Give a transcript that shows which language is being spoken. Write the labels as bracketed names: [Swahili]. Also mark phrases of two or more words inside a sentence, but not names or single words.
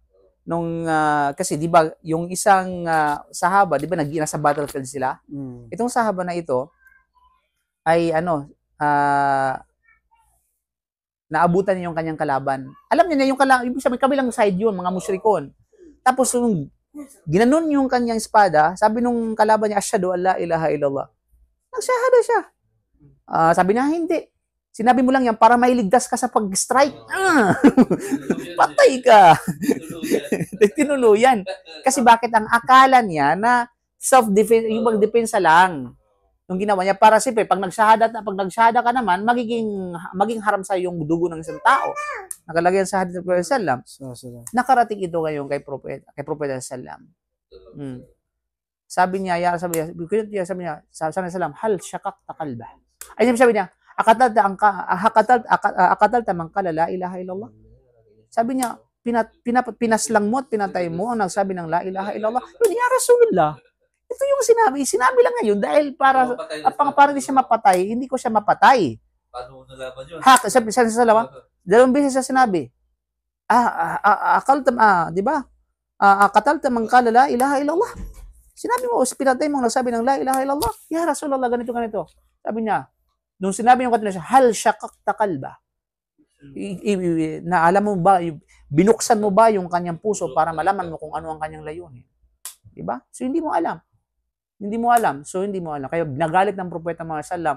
[Filipino] Kasi di ba, yung isang sahaba, di ba, nasa battlefield sila? Itong sahaba na ito, ay naabutan niya yung kanyang kalaban. Alam niya na yung ibig sabihin, kabilang side yun, mga musyrikon. Tapos, ginanon yung kanyang espada, sabi nung kalaban niya, [Arabic] أشهد أن لا إله إلا الله. [Filipino] Nagsyahada siya. Sabi niya, hindi. Sinabi mo lang yan para mailigtas ka sa pag-strike. Patay ka. Tinuluyan. Kasi bakit ang akala niya na self-defense, yung pag-depensa lang. Yung ginawa niya para siyempre pag nagsyahada ka naman maging haram sa yung dugo ng isang tao. Nakalagay sa hadith ng Prophet sallam. Nakarating ito ngayon kay Prophet sallam. Sabi niya, sabi niya, sallam, [Arabic] هل شققت قلبه. [Filipino] Ay sabi niya, [Arabic] أقتلت من قال لا إله إلا الله. [Filipino] Sabi niya, pinaslang mo at pinatay mo ang nagsabi ng [Arabic] لا إله إلا الله. يا رسول الله. [Filipino] Ito yung sinabi lang ngayon dahil para hindi siya mapatay, hindi ko siya mapatay. Paano nalaman yun? Sabi sa salawa, dalawang beses siya sinabi. Di ba? [Arabic] أقتلت من قال لا إله إلا الله. [Filipino] Sinabi mo, pinatay mo nagsabi ng [Arabic] لا إله إلا الله. يا رسول الله, [Filipino] ganito. Sabi niya, nung sinabi niya kanina siya, [Arabic] هل شققت قلبه. [Filipino] Na alam mo ba, binuksan mo ba yung kanyang puso para malaman mo kung ano ang kanyang layunin? Di ba? So hindi mo alam. Kaya nagalit ng propeta mga sallam.